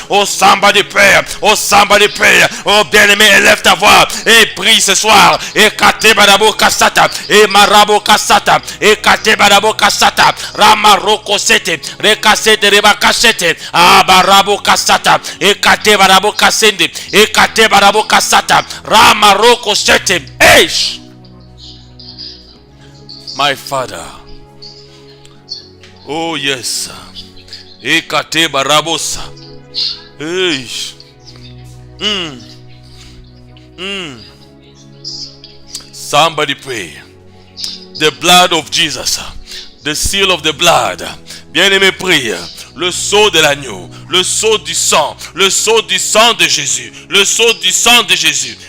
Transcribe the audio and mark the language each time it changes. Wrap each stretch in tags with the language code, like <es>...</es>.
<en>Oh somebody pray, oh somebody pray.</en> <fr>Oh bien-aimé, élève ta voix et prie ce soir. Ekate baraboka shata e maraboka shata ekate baraboka shata ramaroko sete rekasete rebakasete abarabo kasata ekate barabo kasende ekate barabo kasata ramaroko sete.</fr> <en>Eish, my father, oh yes, ekate barabosa. Eish, somebody pray. The blood of Jesus, the seal of the blood.</en> <fr>Bien-aimé, prie. Le sceau de l'agneau, le sceau du sang de Jésus, le sceau du sang de Jésus.</fr>